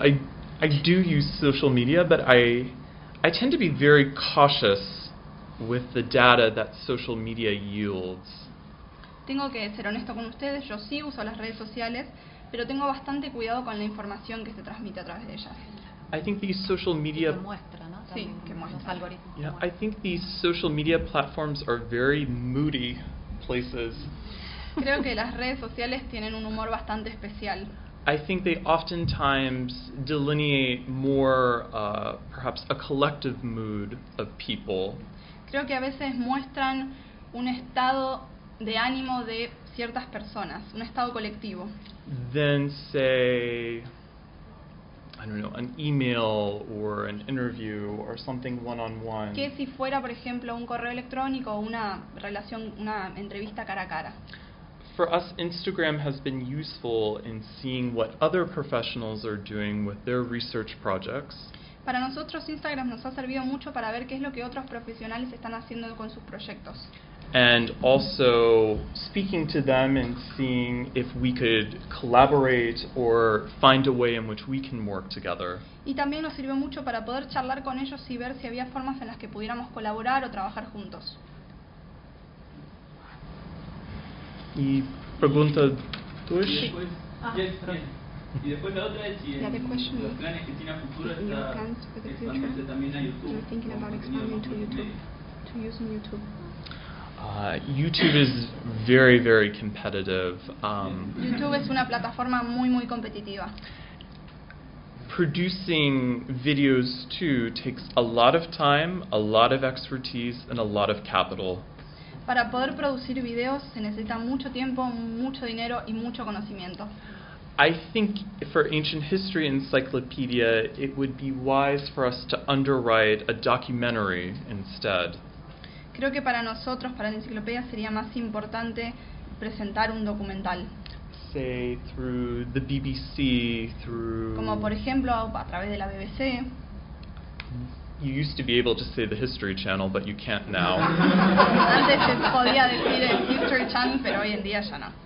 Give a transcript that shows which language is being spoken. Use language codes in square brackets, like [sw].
[en] I do use social media, but I tend to be very cautious with the data that social media yields. [es] Tengo que ser honesto con ustedes. Yo sí uso las redes sociales, pero tengo bastante cuidado con la información que se transmite a través de ellas. [en] I think these social media [es] muestra, ¿no? Sí, que muestra los algoritmos. [en] Yeah, I think these social media platforms are very moody places. [es] Creo que las redes sociales tienen un humor bastante especial. [en] I think they oftentimes delineate more, perhaps, a collective mood of people. [es] Creo que a veces muestran un estado de ánimo de ciertas personas, un estado colectivo. [en] Then say, I don't know, an email or an interview or something one-on-one. [es] Que si fuera, por ejemplo, un correo electrónico o una relación, una entrevista cara a cara. [en] For us, Instagram has been useful in seeing what other professionals are doing with their research projects. [es] Para nosotros, Instagram nos ha servido mucho para ver qué es lo que otros profesionales están haciendo con sus proyectos. [en] And also speaking to them and seeing if we could collaborate or find a way in which we can work together. [es] Y también nos sirvió mucho para poder charlar con ellos y ver si había formas en las que pudiéramos colaborar o trabajar juntos. Y pregunta tú. Después, yes, y después la otra es si en los planes que tiene a futuro está expandiéndose también a YouTube. [en] You're thinking about expanding to YouTube, to using YouTube. YouTube is very, very competitive. [es] YouTube es una plataforma muy, muy competitiva. [en] Producing videos too takes a lot of time, a lot of expertise, and a lot of capital. [es] Para poder producir videos se necesita mucho tiempo, mucho dinero y mucho conocimiento. [en] I think for Ancient History Encyclopedia it would be wise for us to underwrite a documentary instead. [es] Creo que para nosotros, para la enciclopedia, sería más importante presentar un documental. [en] Say through the BBC, through... [es] Como por ejemplo a través de la BBC. [en] You used to be able to say the History Channel, but you can't now. [es] Antes se podía decir el History Channel, pero hoy en día ya no.